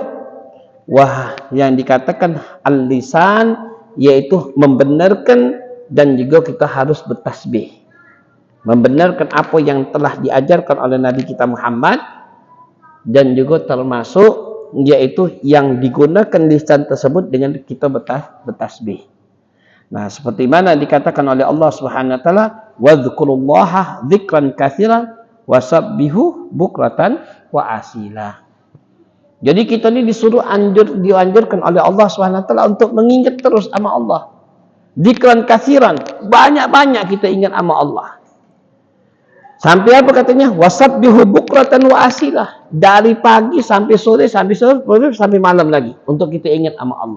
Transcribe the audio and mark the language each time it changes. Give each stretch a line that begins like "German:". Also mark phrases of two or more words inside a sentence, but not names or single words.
Indonesian: Wah, yang dikatakan al-lisan yaitu membenarkan dan juga kita harus bertasbih. Membenarkan apa yang telah diajarkan oleh Nabi kita Muhammad dan juga termasuk yaitu yang digunakan lisan tersebut dengan kita bertasbih. Nah, seperti mana dikatakan oleh Allah
Arabic: سبحانه وتعالى, "واذكروا الله ذكرا كثيرا وسبحوه بكرة وأصيلا."
Indonesian: Jadi kita ni disuruh dianjurkan oleh Allah
Arabic: سبحانه وتعالى
Indonesian: untuk mengingat terus nama Allah.
Arabic: ذكرا كثيرا,
Indonesian: banyak-banyak kita ingat nama Allah. Sampai apa katanya?
Arabic: وسبحوه بكرة وأصيلا.
Indonesian: Dari pagi sampai sore, sampai malam lagi untuk kita ingat nama Allah.